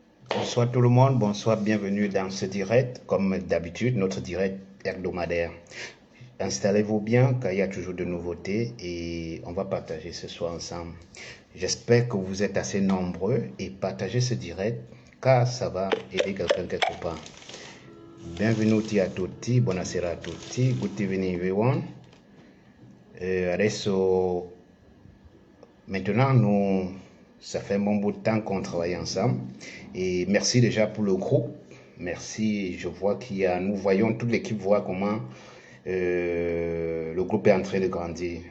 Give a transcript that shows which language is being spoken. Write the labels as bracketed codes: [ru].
[fr] Bonsoir tout le monde, bonsoir, bienvenue dans ce direct, comme d'habitude, notre direct hebdomadaire. Installez-vous bien car il y a toujours de nouveautés et on va partager ce soir ensemble. J'espère que vous êtes assez nombreux et partagez ce direct car ça va aider quelqu'un quelque part. [it] Benvenuti a tutti, buonasera a tutti, [en] good evening everyone. [fr] Adesso, maintenant, ça fait un bon bout de temps qu'on travaille ensemble. Et merci déjà pour le groupe. Merci, je vois nous voyons, toute l'équipe voit comment le groupe est en train de grandir.